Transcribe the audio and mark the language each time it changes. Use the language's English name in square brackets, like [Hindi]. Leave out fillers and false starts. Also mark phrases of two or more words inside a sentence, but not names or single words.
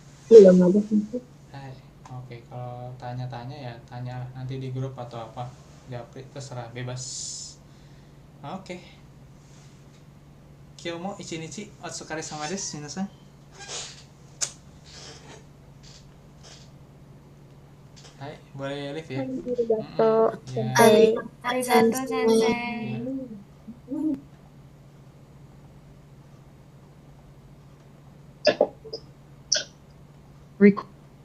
[Indonesian] Belum ada sih. Hai, oke, kalau tanya-tanya ya tanya nanti di grup atau apa. Japri terserah bebas. Oke. [Japanese] 今日も一日お疲れ様です、皆さん. [Indonesian] Hai, boleh live ya. Ya. [Japanese] ありがとう先生. [Indonesian] Ya.